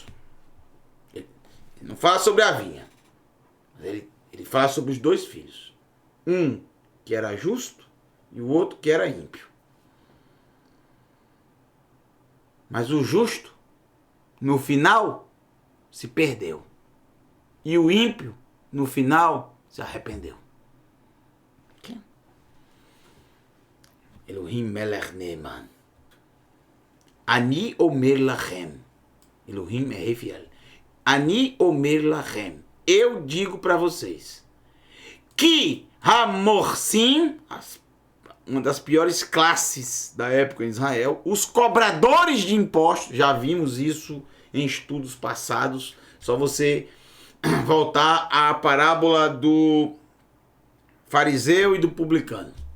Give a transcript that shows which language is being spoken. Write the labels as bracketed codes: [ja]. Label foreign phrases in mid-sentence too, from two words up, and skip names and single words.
[pt] Ele não fala sobre a vinha. Ele fala sobre os 2 filhos. Um que era justo e o outro que era ímpio. Mas o justo, no final, se perdeu. E o ímpio, no final, se arrependeu. [he] Elohim melech neeman. Ani omer lachem. [pt] Elohim é fiel. [he] Ani omer lachem. [pt] Eu digo para vocês que Hamorsim, uma das piores classes da época em Israel, os cobradores de impostos, já vimos isso em estudos passados, só você voltar à parábola do fariseu e do publicano.